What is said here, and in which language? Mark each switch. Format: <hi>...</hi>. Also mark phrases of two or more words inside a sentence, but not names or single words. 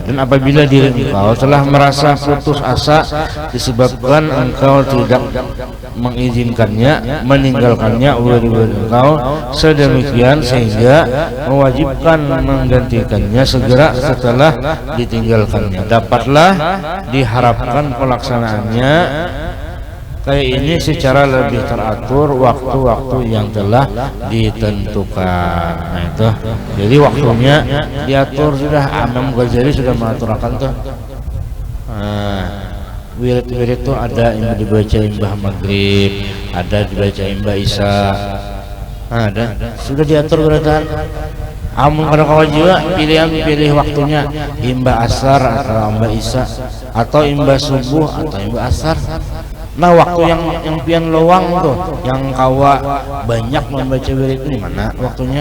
<id>Dan apabila diri engkau telah merasa putus asa disebabkan engkau tidak mengizinkannya, meninggalkannya wirid engkau sedemikian sehingga mewajibkan menggantikannya segera setelah ditinggalkannya, dapatlah diharapkan pelaksanaannya kayak ini secara lebih teratur waktu-waktu yang telah ditentukan.</id> <bjn>Nah itu jadi waktunya diatur sudah. Imam Ghazali sudah mengaturkan tuh. Wirid-wirid itu ada yang dibaca imbah maghrib, ada dibaca imbah isya, ada sudah diatur beratan. Amun kada kawajiba pilih waktunya imbah asar atau imbah isya atau imbah subuh atau imbah asar. Nah waktu yang pian lowang tuh, yang kawa banyak membaca wirid ini mana waktunya?</bjn>